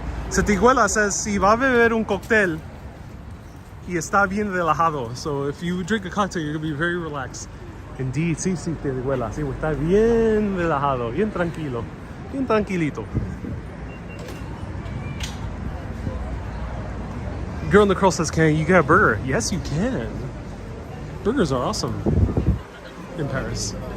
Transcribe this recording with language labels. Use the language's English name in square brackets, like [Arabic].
[Spanish] Setiguela says, si va a beber un cóctel y está bien relajado. [English] So if you drink a cocktail, you're gonna be very relaxed. [Spanish] Indeed, sí, Setiguela, sí, está bien relajado, bien tranquilo, bien tranquilito. [English] Girl in the Curl says, can you get a burger? Yes, you can. Burgers are awesome in Paris.